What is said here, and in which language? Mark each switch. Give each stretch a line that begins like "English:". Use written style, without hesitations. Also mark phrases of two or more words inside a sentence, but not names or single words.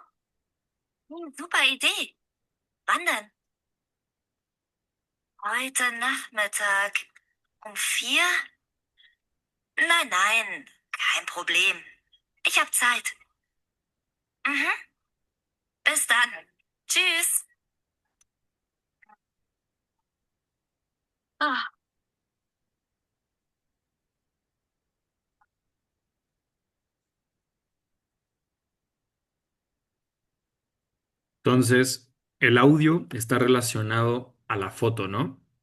German: Super Idee. Wann denn? Heute Nachmittag. Um 4? Nein, nein, kein Problem. Ich hab Zeit. Mhm. Bis dann. Tschüss. Ah,
Spanish: Entonces, el audio está relacionado a la foto, ¿no?